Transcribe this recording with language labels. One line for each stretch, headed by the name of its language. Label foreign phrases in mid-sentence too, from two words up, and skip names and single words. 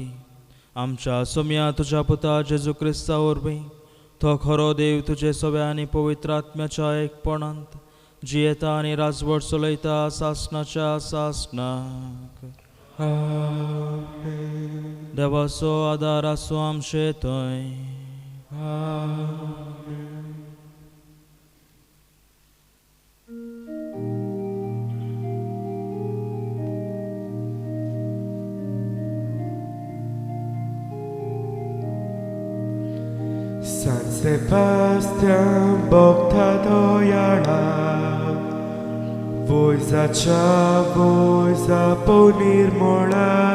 Konkani: आमच्या सोम्या तुज्या पुता जेजू क्रिस्ता वरवीं तो खरो देव तुजे सव्या आनी पवित्र आत्म्याच्या एकपणांत जियेता आनी राजवट चलयता सासणाच्या सासणाक. आमेन. देवाचो आदार आसूं आमचे थंय. आमेन. San Sebastian bogta dojala, vojzacia vojza ponir mola.